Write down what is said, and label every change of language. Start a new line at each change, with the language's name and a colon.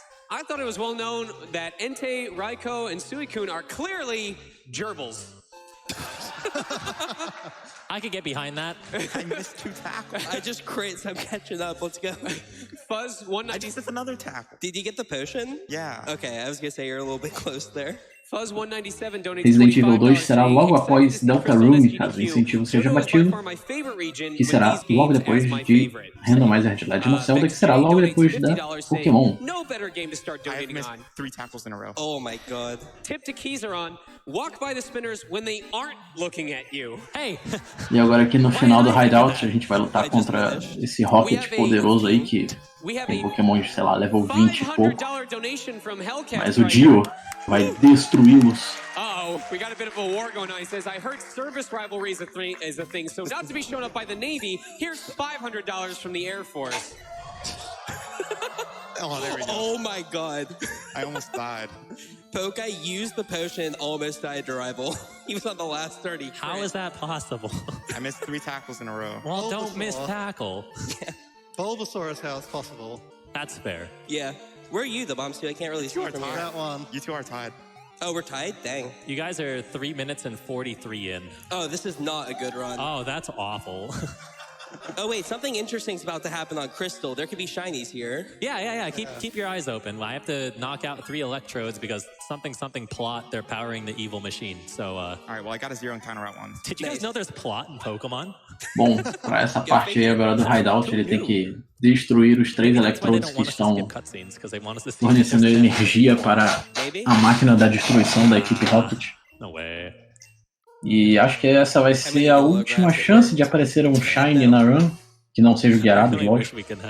English: I thought it was well known that Entei, Raiko, and Suicune are clearly gerbils. I could get behind that. I missed 2 tackles. I just crit, so I'm catching up. Let's go. Fuzz, 190. I just missed another tackle. Did you get the potion? Yeah. Okay, I was gonna say you're a little bit close there. Fuzz 197 donates
Portuguese: Resident Evil 2 será logo após Deltarune, caso o incentivo seja batido, que será logo depois de Randomizer Legend of Zelda, que será logo depois da Pokémon.
English: I missed 3 tackles in a row. Oh my god. Tip to Kizaron, walk by the spinners when they aren't looking at you. Hey.
Portuguese: E agora aqui no final do Hideout a gente vai lutar contra esse Rocket poderoso aí que tem Pokémon de, sei lá, level 20 e pouco. Mas o Dio vai destruí-los.
English: Uh-oh, we got a bit of a war going on. He says, I heard service rivalry is a thing, so not to be shown up by the Navy, here's $500 from the Air Force. Oh, there we go. Oh my god. I almost died. Pokai used the potion and almost died to rival. He was on the last 30. How is that possible? I missed 3 tackles in a row. Well, don't miss tackle. Bulbasaur is how it's possible. That's fair. Yeah. Where are you, the bombs too? I can't really see from here. That one. You 2 are tied. Oh, we're tied? Dang. You guys are 3 minutes and 43 in. Oh, this is not a good run. Oh, that's awful. Oh wait, something interesting is about to happen on Crystal. There could be shinies here. Yeah. Keep your eyes open. I have to knock out 3 electrodes because something plot. They're powering the evil machine. So. All right. Well, I got a 0 encounter at once. Did you guys know there's plot in Pokemon?
Portuguese: Bom, para essa parte aí agora do Hideout, ele tem que destruir os 3 electrodes que estão fornecendo energia para a máquina da destruição da equipe Rocket.
English: No way.
Portuguese: E acho que essa vai ser a última chance de aparecer um Shine na run, que não seja o Gyarados, lógico.